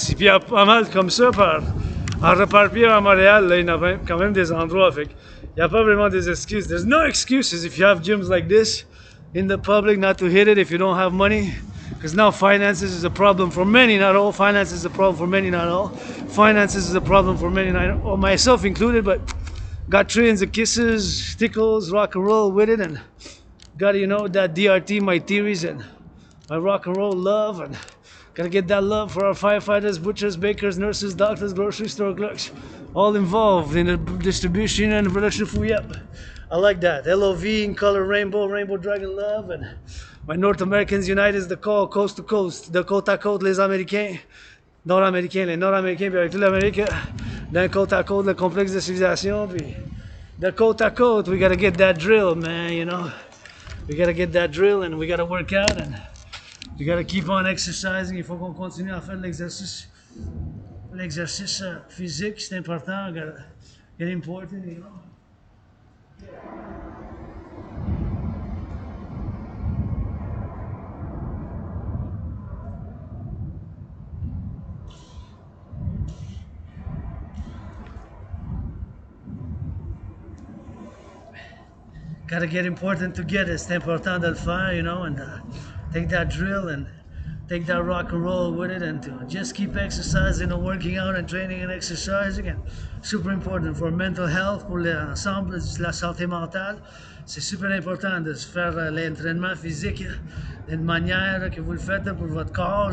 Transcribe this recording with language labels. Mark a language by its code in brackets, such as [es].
[fr] Si, puis il y a pas mal comme ça, en repartir à Montréal, là, il y en a quand même des endroits, fait il n'y a pas vraiment des excuses. [en] There's no excuses if you have gyms like this in the public not to hit it if you don't have money. Because now finances is a problem for many, not all. Finances is a problem for many, not all. Finances is a problem for many, not all. Myself included, but got trillions of kisses, tickles, rock and roll with it, and got, you know, that DRT, my theories, and my rock and roll love, and gotta get that love for our firefighters, butchers, bakers, nurses, doctors, grocery store clerks, all involved in the distribution and the production of food. Yep, I like that. LOV in color rainbow, rainbow dragon love, and my North Americans United is the call, coast to coast, [fr] de côte à côte, les Américains, Nord-Américains, les Nord-Américains, puis avec toute l'Amérique, d'un côte à côte, le complexe de civilisation, puis de côte à côte, [en] we gotta get that drill, man, you know. We gotta get that drill, and we gotta work out, and we gotta keep on exercising. [fr] Il faut qu'on continue à faire de l'exercice. L'exercice physique, c'est important, [en] get important, you know. Gotta get important to get it. [fr] C'est important de le faire, [en] you know, and take that drill and take that rock and roll with it, and to just keep exercising and working out and training and exercising. And super important for mental health, [fr] pour l'ensemble de la santé mentale. C'est super important de se faire l'entraînement physique d'une manière que vous le faites pour votre corps.